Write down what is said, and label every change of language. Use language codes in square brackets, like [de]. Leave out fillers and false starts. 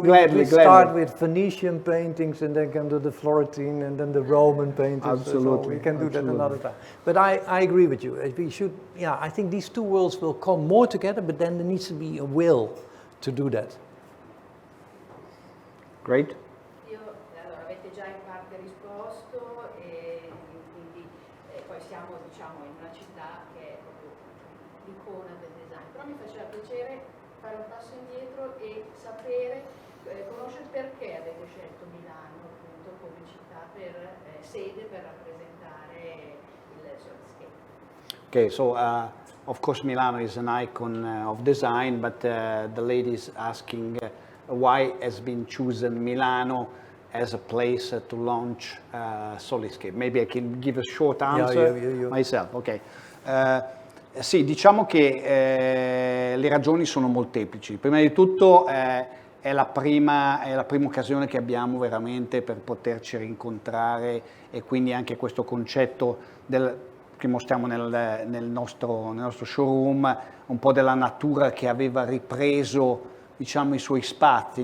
[en] Gladly. Start with Venetian paintings, and then can do the Florentine, and then the Roman paintings. Absolutely. So we can do that another time. But I agree with you. We should. Yeah, I think these two worlds will come more together. But then there needs to be a will to do that. Great. [it] Allora, avete già in parte risposto e quindi poi siamo in una città che è proprio l'icona del design, però mi faceva piacere fare un passo indietro e sapere, conoscere perché avete scelto Milano appunto come città sede per rappresentare il Soliscape. [en] Okay, so of course Milano is an icon of design, but the lady is asking why has been chosen Milano as a place to launch Soliscape. Maybe I can give a short answer myself. Okay. [it] Sì, diciamo che le ragioni sono molteplici. Prima di tutto è la prima occasione che abbiamo veramente per poterci rincontrare, e quindi anche questo concetto che mostriamo nel nostro showroom, un po' della natura che aveva ripreso, diciamo, i suoi spazi.